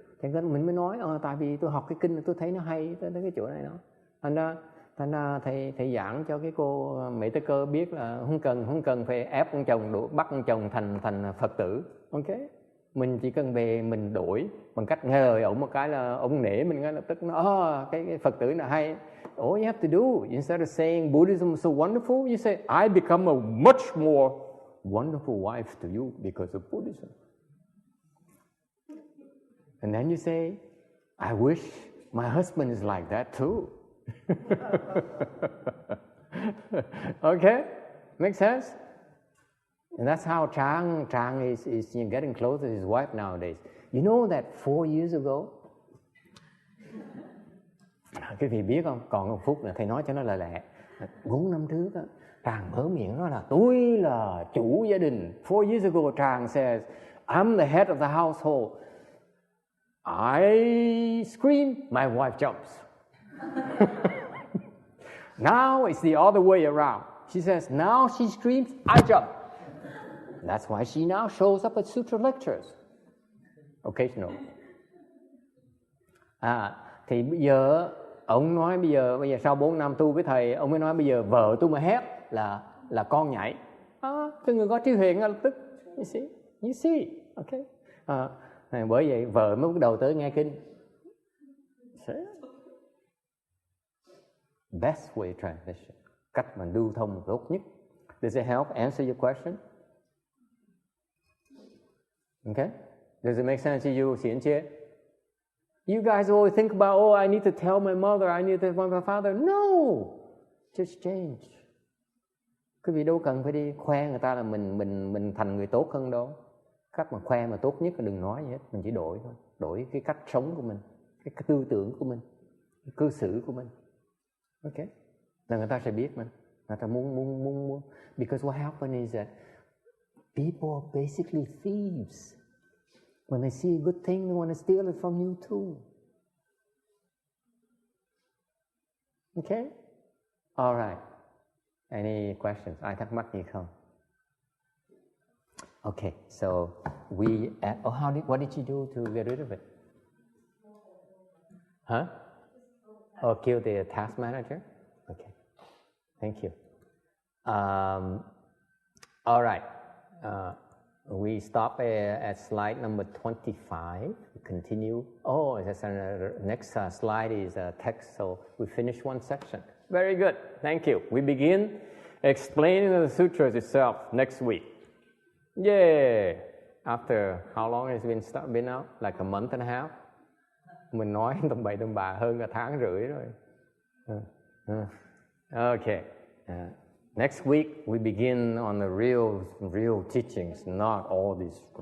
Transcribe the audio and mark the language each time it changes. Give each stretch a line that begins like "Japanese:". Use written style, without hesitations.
Vietnamese: Thì mình mới nói, tại vì tôi học cái kinh tôi thấy nó hay tới cái chỗ này đó. Thành ra thầy giảng cho cái cô Mỹ Tây Cơ biết là không cần phải ép ông chồng, bắt ông chồng thành Phật tử. Ok? Mình chỉ cần về mình đổi bằng cách nghe lời ổng một cái là ông nể mình ngay lập tức nói, cái Phật tử là hay.
English: All you have to do, instead of saying Buddhism is so wonderful, you say, I become a much more wonderful wife to you because of Buddhism. And then you say, I wish my husband is like that too. Okay? Makes sense? And that's how Chang is getting close to his wife nowadays. You know that 4 years ago,
Vietnamese: cái vị biết không, còn một phút là thầy nói cho nó là lẹ. 4 năm trước á, Tràng mở miệng nói là tôi là chủ gia đình.
English: 4 years ago, Tràng says, I'm the head of the household. I scream, my wife jumps. Now it's the other way around. She says, now she screams, I jump. That's why she now shows up at sutra lectures. Occasionally.
Vietnamese: Thì bây giờ ông nói bây giờ sau 4 năm tu với thầy, ông mới nói bây giờ vợ tôi mà hét là con nhảy. Cái người có trí huệ ngay lập tức.
English: You see, okay.
Vietnamese: Bởi vậy vợ mới bắt đầu tới nghe kinh.
English: Best way transmission,
Vietnamese: cách mà lưu thông tốt nhất.
English: Does it help answer your question? Okay? Does it make sense to you, Xian Chia? You guys always think about, I need to tell my mother, I need to tell my father. No! Just change.
Vietnamese: Quý vị đâu cần phải đi khoe người ta là mình thành người tốt hơn đâu. Cách mà khoe mà tốt nhất là đừng nói gì hết. Mình chỉ đổi thôi. Đổi cái cách sống của mình, cái tư tưởng của mình, cái cư xử của mình. Ok? Là người ta sẽ biết mình. Người ta muốn.
English: Because what happens is that people are basically thieves. When they see a good thing, they want to steal it from you too. Okay? All right. Any questions?
Vietnamese: Ai thắc mắc gì không?
English: Okay, so what did you do to get rid of it? Huh? Oh, kill the task manager? Okay. Thank you. All right. We stop at slide number 25. We continue. Oh, next slide is text, so we finish one section. Very good. Thank you. We begin explaining the sutras itself next week. Yeah. After how long has it been out? Like a month and a half.
Vietnamese: Mình nói tầm bậy tầm bạ hơn cả tháng rưỡi rồi.
English: Okay. Next week we begin on the real teachings, not all these.